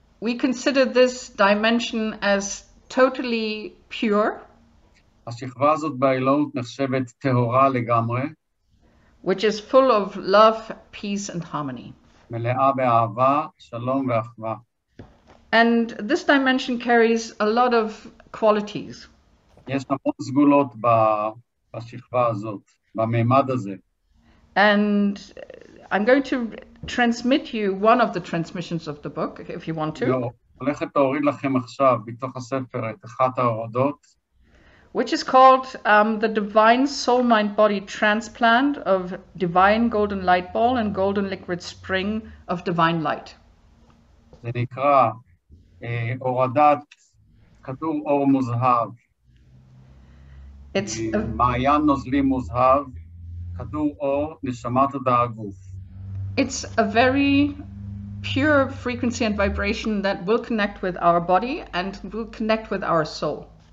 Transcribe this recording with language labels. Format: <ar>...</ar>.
<en>We consider this dimension as totally pure,</en> <he>השכבה הזאת באלוהות נחשבת טהורה לגמרי,</he> <en>which is full of love, peace, and harmony.</en> <he>מלאה באהבה, שלום ואחווה.</he> <en>And this dimension carries a lot of qualities.</en> <he>יש המון סגולות בשכבה הזאת, בממד הזה.</he> <en>And I'm going to transmit you one of the transmissions of the book, if you want to.</en> <he>לא, הולכת להוריד לכם עכשיו, בתוך הספר, את אחת ההורדות.</he> <en>Which is called the Divine Soul Mind Body Transplant of Divine Golden Light Ball and Golden Liquid Spring of Divine Light.</en> <he>זה נקרא הורדת כדור אור מוזהב.</he> <en>It's</en> <he>מעיין נוזלי מוזהב, כדור אור, נשמת תודעה גוף.</he> <en>It's a very pure frequency and vibration that will connect with our body and will connect with our soul.</en>